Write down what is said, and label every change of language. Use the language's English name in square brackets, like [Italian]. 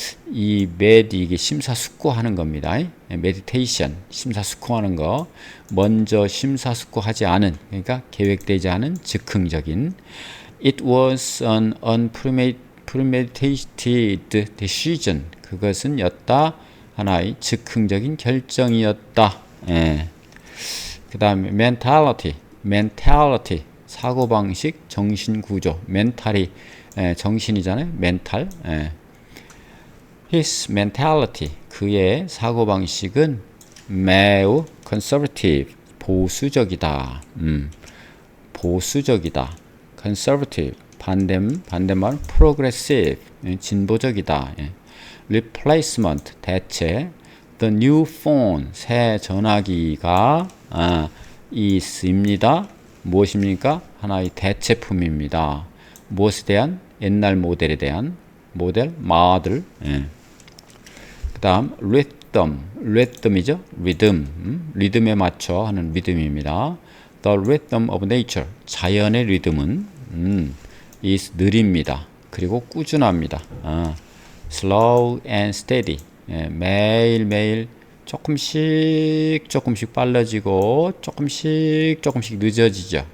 [Korean] 이 med 이게 심사숙고하는 겁니다. meditation 심사숙고하는 거. 먼저 심사숙고하지 않은, 그러니까 계획되지 않은 즉흥적인. [English] It was an unpremeditated decision. [Korean] 그것은 였다. 하나의 즉흥적인 결정이었다. 그 다음에 mentality, 사고방식, 정신구조. mental이 정신이잖아요. mental. [English] His mentality, [Korean] 그의 사고방식은 매우 conservative, 보수적이다. 보수적이다. conservative, 반대말 progressive, 진보적이다. replacement, 대체. [English] The new phone, [Korean] 새 전화기가 있습니다. 무엇입니까? 하나의 대체품입니다. 무엇에 대한? 옛날 모델에 대한. 모델, model. 그 다음 rhythm이죠. 리듬에 맞춰 하는 리듬입니다. [English] The rhythm of nature, [Korean] 자연의 리듬은 is 느립니다. 그리고 꾸준합니다. [English] slow and steady, [Korean] 매일매일 조금씩 빨라지고 조금씩 늦어지죠.